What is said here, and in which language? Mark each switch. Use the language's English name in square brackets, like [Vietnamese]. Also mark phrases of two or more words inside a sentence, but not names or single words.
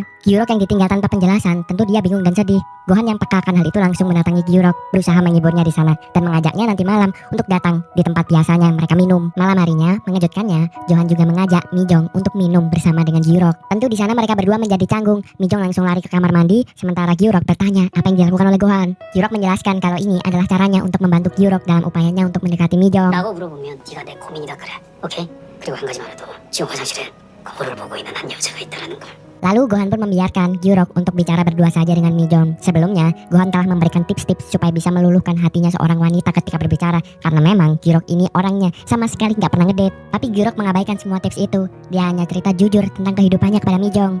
[Indonesian] Gyurok yang ditinggal tanpa penjelasan, tentu dia bingung dan sedih. Gohan yang peka akan hal itu langsung mendatangi Gyurok, berusaha menghiburnya di sana dan mengajaknya nanti malam untuk datang di tempat biasanya mereka minum. Malam harinya, mengejutkannya, Johan juga mengajak Mijong untuk minum bersama dengan Gyurok. Tentu di sana mereka berdua menjadi canggung. Mijong langsung lari ke kamar mandi, sementara Gyurok bertanya apa yang dilakukan oleh Gohan. Gyurok menjelaskan kalau ini adalah caranya untuk membantu Gyurok dalam upayanya untuk mendekati Mijong. [Korean] 라고 물어보면 네가 내 고민이다 그래. 오케이? 그리고 한 가지만 해도 지금 화장실에 거울을 보고 있는 한 여자가 있다라는 걸. [Indonesian] Lalu Gohan pun membiarkan Gyurok untuk bicara berdua saja dengan Mijong. Sebelumnya, Gohan telah memberikan tips-tips supaya bisa meluluhkan hatinya seorang wanita ketika berbicara. Karena memang Gyurok ini orangnya sama sekali nggak pernah ngedate. Tapi Gyurok mengabaikan semua tips itu. Dia hanya cerita jujur tentang kehidupannya kepada Mijong.